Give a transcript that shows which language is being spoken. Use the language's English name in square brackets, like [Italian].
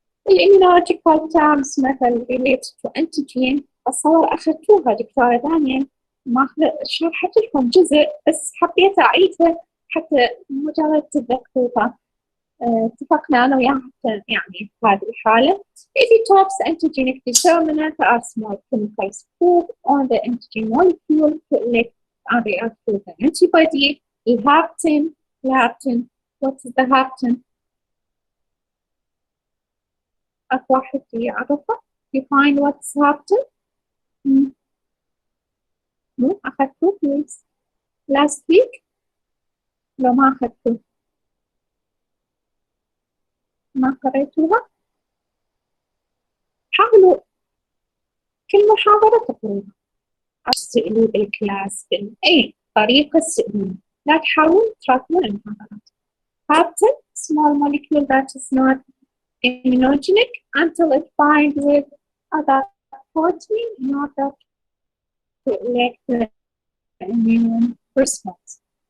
[Arabic] الimmunological terms مثل [English] related to antigen [Arabic] أتصور أخذتوها دكتورة دانيال، ما شرحت لكم جزء بس حبيت أعيدها حتى مجرد تتذكروها. اتفقنا أنا وياها يعني في هذه الحالة. [English] Epitopes antigenic determinant are small chemicals put on the antigen molecule to elect and react with an antibody. الهابتين, what is the hapten? [Arabic] واحد يعرفه؟ [English] Define what's hapten? [Arabic] مو أخذتوه [English] please last week؟ [Arabic] لو ما أخذتوه ما قريتوها؟ حاولوا كل محاضرة تقروها. تسألوا بالكلاس أي طريقة تسألون، لا تحاولوا تراكمون المحاضرات. [English] Hapten, small molecule that is not immunogenic until it binds with other protein in order to elect the immune response.